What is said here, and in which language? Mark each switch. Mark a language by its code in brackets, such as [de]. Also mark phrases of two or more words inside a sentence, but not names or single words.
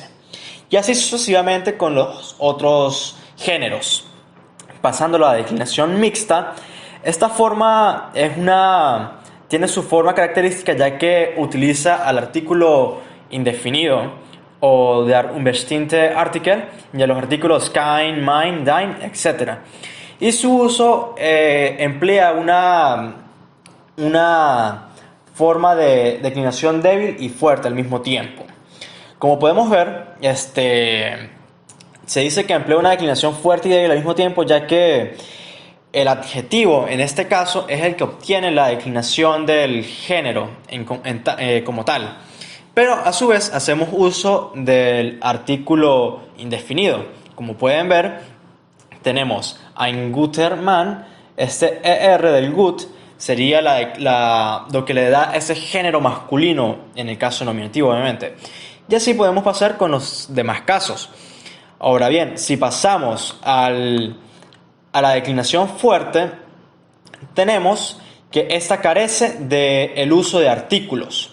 [es] Y así sucesivamente con los otros géneros. Pasando a la declinación mixta, esta forma tiene su forma característica, ya que utiliza al artículo indefinido o de [de] un bestimmte Artikel [es] y a los artículos [de] kein, mein, dein, [es] etc. Y su uso emplea una forma de declinación débil y fuerte al mismo tiempo. Como podemos ver, se dice que emplea una declinación fuerte y débil al mismo tiempo, ya que el adjetivo, en este caso, es el que obtiene la declinación del género como tal. Pero a su vez hacemos uso del artículo indefinido. Como pueden ver, tenemos [de] ein guter Mann. [es] Este ER del gut sería lo que le da ese género masculino en el caso nominativo, obviamente. Y así podemos pasar con los demás casos. Ahora bien, si pasamos a la declinación fuerte, tenemos que esta carece del uso de artículos.